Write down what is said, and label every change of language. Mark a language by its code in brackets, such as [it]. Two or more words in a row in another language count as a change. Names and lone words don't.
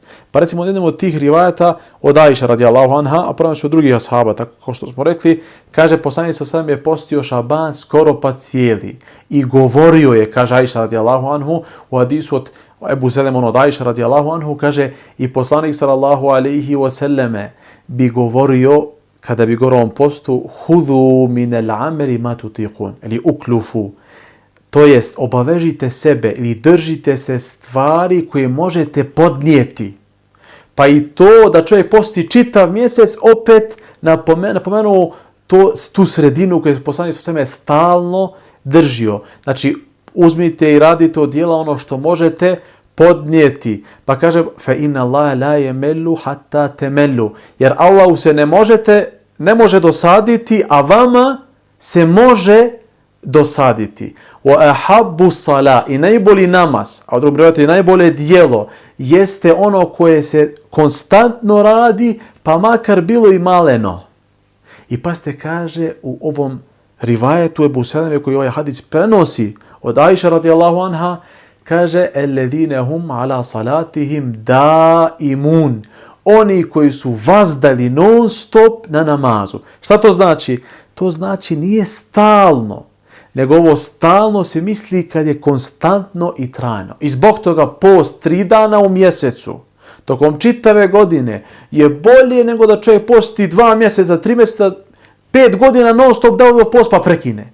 [bs] Pa recimo jednom od tih rivajata od Ajša [ar] رضي الله عنها, [bs] a prvo od drugih ashaba, tako kao što smo rekli, kaže poslanik [ar] صلى الله عليه وسلم [bs] je postio Šaban skoro pa cijeli. I govorio je, kaže Ajša [ar] رضي الله عنه, [bs] u hadisu od Ebu Selem od Ajša [ar] رضي الله عنه, [bs] kaže i poslanik [ar] صلى الله عليه وسلم [bs] bi govorio, kada bi govorio o postu, [ar] خذوا من الأعمال ما تطيقون, ili uklufu. [bs] To jest, obavežite sebe ili držite se stvari koje možete podnijeti. Pa i to da čovjek posti čitav mjesec, opet napomenuo tu sredinu koju je poslanik [ar] صلى الله عليه وسلم [bs] stalno držio. Znači, uzmite i radite od djela ono što možete podnijeti. Pa kaže, [ar] فإن الله لا يمل حتى تملوا. [bs] Jer Allahu se ne može dosaditi, a vama se može dosaditi. [ar] وأحب الصلاة, [bs] i najbolji namaz, a u drugom rivajetu i najbolje djelo, jeste ono koje se konstantno radi, pa makar bilo i maleno. I pa ste kaže u ovom rivajetu Ebu Seleme koji ovaj hadis prenosi od Ajša [ar] رضي الله عنها, [bs] kaže [ar] الذين هم على صلاتهم دائمون, [bs] oni koji su vazdali non stop na namazu. Šta to znači? To znači nije stalno, nego ovo stalno se misli kad je konstantno i trajno. I zbog toga post 3 dana u mjesecu, tokom čitave godine, je bolje nego da čovjek posti 2 mjeseca, 3 mjeseca, 5 godina non stop da post pa prekine.